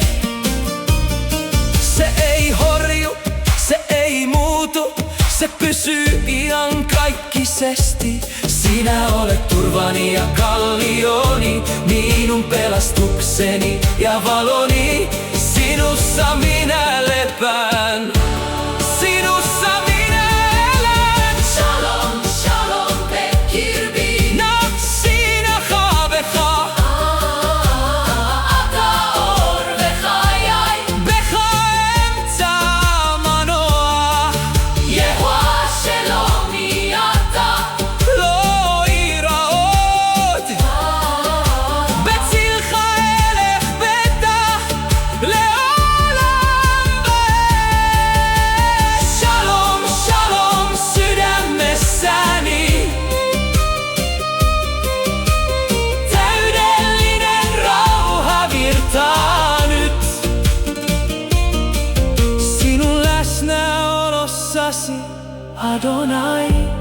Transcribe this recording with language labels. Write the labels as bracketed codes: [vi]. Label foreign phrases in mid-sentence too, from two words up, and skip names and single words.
[fi] Se ei horju, se ei muutu, se pysyy iankaikkisesti. Sinä olet turvani ja kallioni, minun pelastukseni ja valoni. Sinussa minä lepään, sinussa minä elän. [he] שלום, שלום בקרבי. נפשי נחה בך, אתה אור בחיי. בך אמצע מנוח. יהוה שלומי אתה. לא אירא עוד, בצלך אלך בטח לעולם ועד. שלום, שלום sydämessäni. [fi] Täydellinen rauha virtaa nyt. Sinun läsnäolossasi, Adonai.